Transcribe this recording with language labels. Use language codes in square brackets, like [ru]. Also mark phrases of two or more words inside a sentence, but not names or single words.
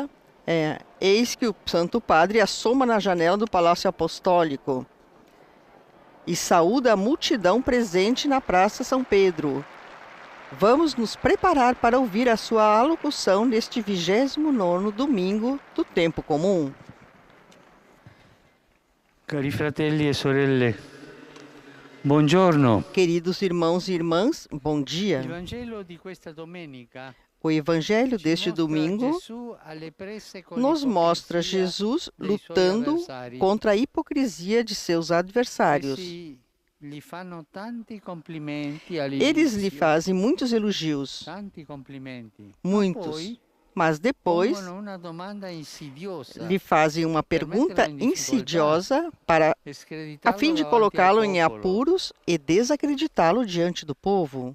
[pt] Eis que o Santo Padre assoma na janela do Palácio Apostólico e saúda a multidão presente na Praça São Pedro. Vamos nos preparar para ouvir a sua alocução neste 29º domingo do tempo comum. [it] Cari fratelli e sorelle, buongiorno. [pt] Queridos irmãos e irmãs, bom dia. [it] Il Vangelo di questa domenica [pt] O Evangelho deste domingo nos mostra Jesus lutando contra a hipocrisia de seus adversários. Eles lhe fazem muitos elogios, muitos, mas depois lhe fazem uma pergunta insidiosa a fim de colocá-lo em apuros e desacreditá-lo diante do povo.